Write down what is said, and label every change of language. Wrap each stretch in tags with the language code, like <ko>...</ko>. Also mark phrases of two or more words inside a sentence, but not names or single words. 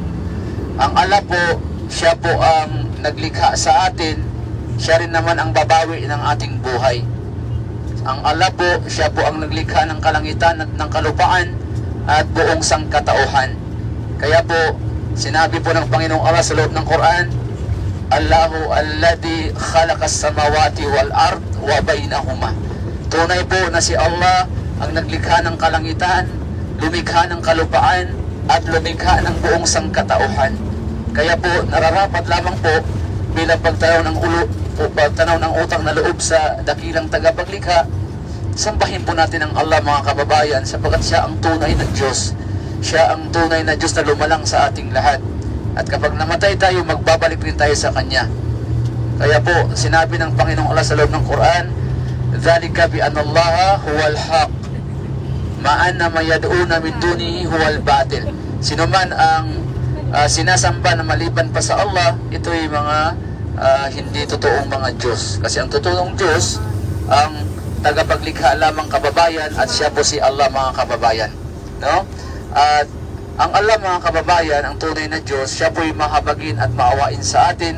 <tl>Ang Allah po, siya po ang naglikha sa atin, siya rin naman ang babawi ng ating buhay. Ang Allah po, siya po ang naglikha ng kalangitan at ng kalupaan at buong sangkatauhan. Kaya po, sinabi po ng Panginoong Allah sa loob ng Quran,</tl> <ar>"الله الذي خلق السماوات والأرض وبينهما."</ar> <tl>Tunay po na si Allah ang naglikha ng kalangitan, lumikha ng kalupaan, at lumikha ng buong sangkatauhan. Kaya po, nararapat lamang po bilang pagtanaw ng utang na loob sa dakilang tagapaglikha, sambahin po natin ang Allah, mga kababayan, sapagkat siya ang tunay na Diyos. Siya ang tunay na Diyos na lumalang sa ating lahat. At kapag namatay tayo, magbabalik rin tayo sa Kanya. Kaya po, sinabi ng Panginoong Allah sa loob ng Quran,</tl> <ar>"ذلك بأن الله هو الحق وأن ما يدعون من دونه هو الباطل."</ar> <tl>Sino man ang sinasamba na maliban pa sa Allah, ito'y mga hindi totoong mga Diyos. Kasi ang totoong Diyos, ang tagapaglikha lamang, kababayan, at siya po si Allah, mga kababayan, no? At ang Allah, mga kababayan, ang tunay na Diyos, siya po'y mahabagin at maawain sa atin.</tl>